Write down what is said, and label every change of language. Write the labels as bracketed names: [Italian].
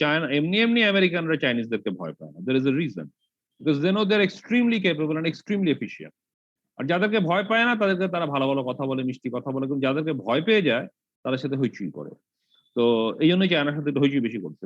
[Bangla] China, এমনি আমেরিকানরা চাইনিজদেরকে ভয় পায় না। [English] There is a reason. Because they know they're extremely capable and extremely efficient. [Bangla] আর যাদেরকে ভয় পায় না তাদেরকে তারা ভালো ভালো কথা বলে, মিষ্টি কথা বলে, কিন্তু যাদেরকে ভয় পেয়ে যায় তাদের সাথে হইচই করে। তো এই জন্যই চায়নার সাথে একটু হইচই বেশি করছে।